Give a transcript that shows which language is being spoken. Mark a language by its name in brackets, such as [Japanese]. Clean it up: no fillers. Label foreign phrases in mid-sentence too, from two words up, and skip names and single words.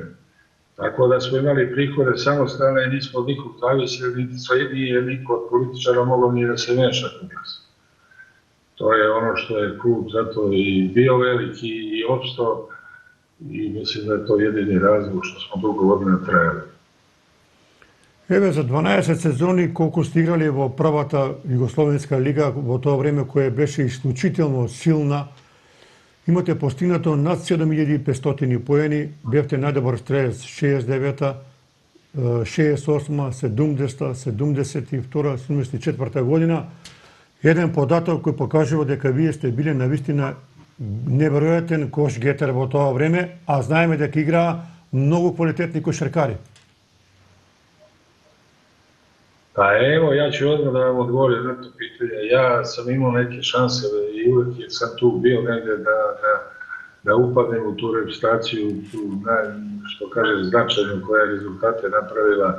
[Serbian] Tako da smo imali prihode samostalne i nismo nikog zavisili, nije niko od političara mogao ni da se meša kod nas. To je ono što je klub zato i bio veliki i opstao i mislim da je to jedini razlog što smo dugo godina trajali. [Macedonian] Еве за 12 сезони колку сте играли во првата Југословенска лига во тоа време кое беше исклучително силна, имате постигнато над 7500 поени, бевте најдобар стрелец 69-та, 68-ма, 70-та, 72-та, 74-та година. Еден податок кој покажува дека вие сте биле навистина неверојатен кошгетер во тоа време, а знаеме дека играа многу квалитетни кошаркари. [Serbian] Pa evo, ja ću odmah da vam odgovorim na to pitanje. Ja sam imao neke šanse i uvijek sam tu bio negdje da upadnem u tu reprezentaciju, što kaže značajno koja je rezultate napravila.